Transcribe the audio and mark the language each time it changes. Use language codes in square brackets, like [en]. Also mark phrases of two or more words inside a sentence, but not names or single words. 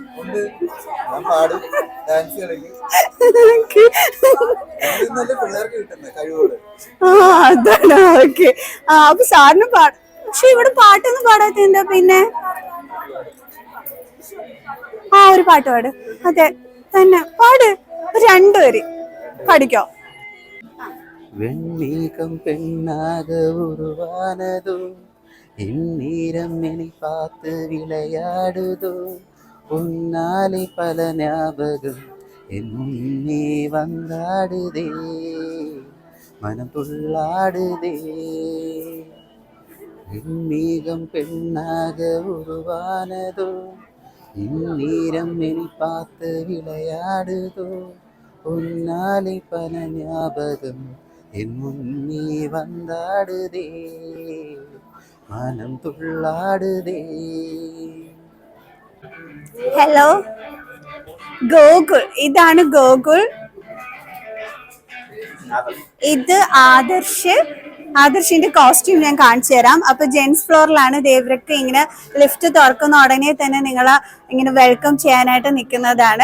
[ml] അതാണ്. ഓക്കെ, അപ്പൊ സാറിന് പക്ഷെ ഇവിടെ പാട്ടൊന്നും പാടാത്ത എന്താ പിന്നെ? ഒരു പാട്ട് പാട്. അതെ തന്നെ, പാട്. 2 വരി പഠിക്കോ? [ta] வெண்ணீகம் பெண்ணாக உருவானதோ, இந்நீரம் என்னை பார்த்து விளையாடுதோ, உன்னாலே பல ஞாபகம் என் முன்னே வந்தாடுதே, மனம் துள்ளாடுதே. வெண்ணீகம் பெண்ணாக உருவானதோ, இந்நீரம் என்னை பார்த்து விளையாடுதோ, உன்னாலே பல ஞாபகம் என் முன்னே வந்தாடுதே, மனம் துள்ளாடுதே. [ml] ഹലോ, ഗോകുൽ. ഇതാണ് ഗോകുൽ. ഇത് ആദർശിന്റെ കോസ്റ്റ്യൂം ഞാൻ കാണിച്ചു തരാം. അപ്പൊ ജെന്റ്സ് ഫ്ലോറിലാണ് ദേവരക്ക് ഇങ്ങനെ ലിഫ്റ്റ് തുറക്കുന്ന ഉടനെ തന്നെ നിങ്ങളെ ഇങ്ങനെ വെൽക്കം ചെയ്യാനായിട്ട് നിൽക്കുന്നതാണ്.